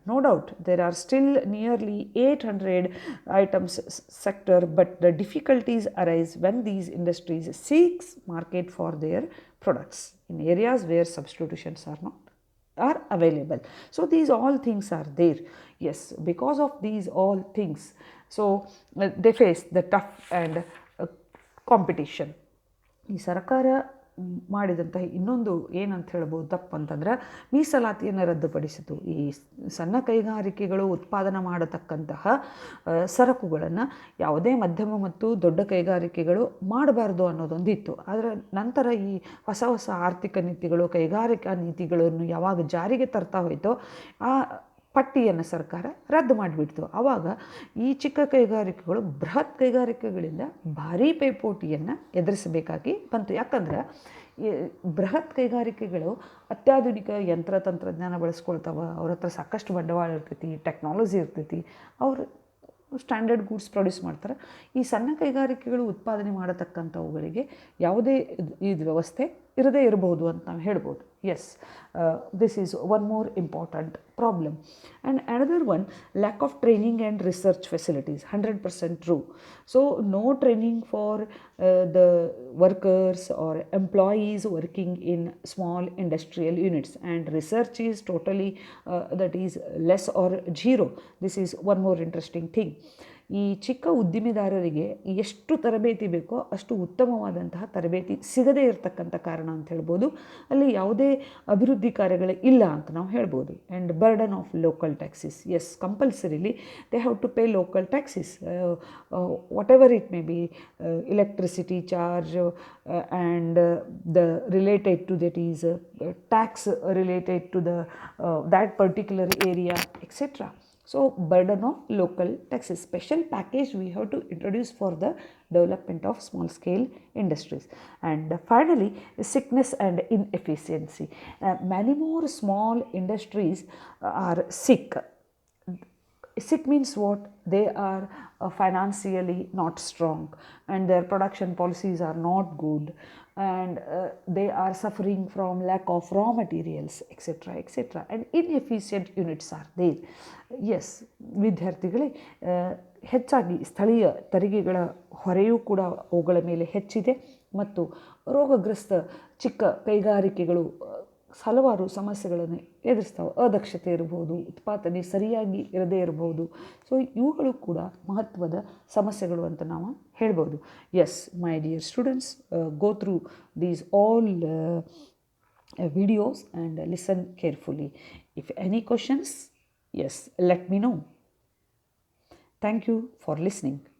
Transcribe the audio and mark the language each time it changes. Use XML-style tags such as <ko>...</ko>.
<en>No doubt there are still nearly 800 items sector, but the difficulties arise when these industries seeks market for their products in areas where substitutions are available. So these all things are there. Yes, because of these all things, so they face the tough and competition.</en> <kn>ಈ ಸರ್ಕಾರ ಮಾಡಿದಂತಹ ಇನ್ನೊಂದು ಏನಂತ ಹೇಳ್ಬೋದು ತಪ್ಪು ಅಂತಂದ್ರೆ, ಮೀಸಲಾತಿಯನ್ನು ರದ್ದುಪಡಿಸಿತು. ಈ ಸಣ್ಣ ಕೈಗಾರಿಕೆಗಳು ಉತ್ಪಾದನೆ ಮಾಡತಕ್ಕಂತಹ ಸರಕುಗಳನ್ನು ಯಾವುದೇ ಮಧ್ಯಮ ಮತ್ತು ದೊಡ್ಡ ಕೈಗಾರಿಕೆಗಳು ಮಾಡಬಾರ್ದು ಅನ್ನೋದೊಂದಿತ್ತು. ಆದರೆ ನಂತರ ಈ ಹೊಸ ಹೊಸ ಆರ್ಥಿಕ ನೀತಿಗಳು, ಕೈಗಾರಿಕಾ ನೀತಿಗಳನ್ನು ಯಾವಾಗ ಜಾರಿಗೆ ತರ್ತಾ ಹೋಯಿತೋ, ಆ ಪಟ್ಟಿಯನ್ನು ಸರ್ಕಾರ ರದ್ದು ಮಾಡಿಬಿಡ್ತು. ಆವಾಗ ಈ ಚಿಕ್ಕ ಕೈಗಾರಿಕೆಗಳು ಬೃಹತ್ ಕೈಗಾರಿಕೆಗಳಿಂದ ಭಾರೀ ಪೈಪೋಟಿಯನ್ನು ಎದುರಿಸಬೇಕಾಗಿ ಬಂತು. ಯಾಕಂದ್ರೆ ಬೃಹತ್ ಕೈಗಾರಿಕೆಗಳು ಅತ್ಯಾಧುನಿಕ ಯಂತ್ರ ತಂತ್ರಜ್ಞಾನ ಬಳಸ್ಕೊಳ್ತಾವೆ, ಅವ್ರ ಹತ್ರ ಸಾಕಷ್ಟು ಬಂಡವಾಳ ಇರ್ತೈತಿ, ಟೆಕ್ನಾಲಜಿ ಇರ್ತೈತಿ, ಅವರು</kn> <en>standard goods produce</en> <kn>ಮಾಡ್ತಾರೆ. ಈ ಸಣ್ಣ ಕೈಗಾರಿಕೆಗಳು ಉತ್ಪಾದನೆ ಮಾಡತಕ್ಕಂಥವುಗಳಿಗೆ ಯಾವುದೇ ಇದು ವ್ಯವಸ್ಥೆ ಇರದೇ ಇರಬಹುದು ಅಂತ ನಾವು ಹೇಳ್ಬೋದು.</kn> <en>Yes, this is one more important problem. And another one, lack of training and research facilities. 100% true. So no training for the workers or employees working in small industrial units, and research is totally that is less or zero. This is one more interesting thing.</en> <kn>ಈ ಚಿಕ್ಕ ಉದ್ದಿಮೆದಾರರಿಗೆ ಎಷ್ಟು ತರಬೇತಿ ಬೇಕೋ ಅಷ್ಟು ಉತ್ತಮವಾದಂತಹ ತರಬೇತಿ ಸಿಗದೇ ಇರತಕ್ಕಂಥ ಕಾರಣ ಅಂತ ಹೇಳ್ಬೋದು. ಅಲ್ಲಿ ಯಾವುದೇ ಅಭಿವೃದ್ಧಿ ಕಾರ್ಯಗಳೇ ಇಲ್ಲ ಅಂತ ನಾವು ಹೇಳ್ಬೋದು.</kn> <en>And burden of local taxes. Yes, compulsorily they have to pay local taxes, whatever it may be, electricity charge and the related to that is tax related to the that particular area, etc. So burden of local taxes. Special package we have to introduce for the development of small scale industries. And finally, sickness and inefficiency. Many more small industries are sick. Sick means what? They are financially not strong, and their production policies are not good, and they are suffering from lack of raw materials, etc., etc. And inefficient units are there.</en> <kn>Yes, ವಿದ್ಯಾರ್ಥಿಗಳೇ, ಹೆಚ್ಚಾಗಿ ಸ್ಥಳೀಯ ತೆರಿಗೆಗಳ ಹೊರೆಯೂ ಕೂಡ ಅವುಗಳ ಮೇಲೆ ಹೆಚ್ಚಿದೆ, ಮತ್ತು ರೋಗಗ್ರಸ್ತ ಚಿಕ್ಕ ಕೈಗಾರಿಕೆಗಳು ಹಲವಾರು ಸಮಸ್ಯೆಗಳನ್ನು ಎದುರಿಸ್ತಾವೆ. ಅದಕ್ಷತೆ ಇರ್ಬೋದು, ಉತ್ಪಾದನೆ ಸರಿಯಾಗಿ ಇರದೇ ಇರಬಹುದು. ಸೊ ಇವುಗಳು ಕೂಡ ಮಹತ್ವದ ಸಮಸ್ಯೆಗಳು ಅಂತ ನಾವು ಹೇಳ್ಬೋದು.</kn> <en>Yes, my dear students, go through these all videos and listen carefully. If any questions, yes, let me know. Thank you for listening.</en>